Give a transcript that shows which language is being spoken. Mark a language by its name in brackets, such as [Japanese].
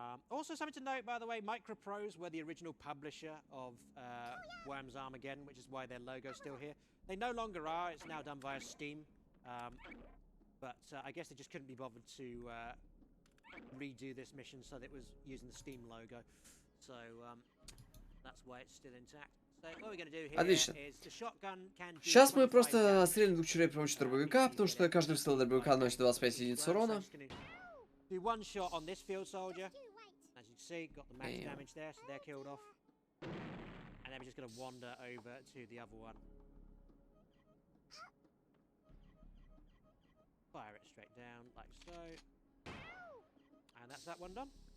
[English] Also, something to note, by the way, Microprose were the original publisher of Worms Armageddon, which is why their logo's still here. They no longer are. It's now done via Steam. But I guess they just couldn't be bothered to redo this mission so that it was using the Steam logo. So that's why it's still intact. So what we're going to do here is the shotgun can do. [Russian] Сейчас мы просто стреляем двух червей при помощи дробовика, потому что каждый выстрел дробовика наносит 25 единиц урона. [English] Do one shot on this field soldier. As you can see, got the max damage there, so they're killed off. And then we're just going to wander over to the other one. Fire it straight down, like so. And that's that one done.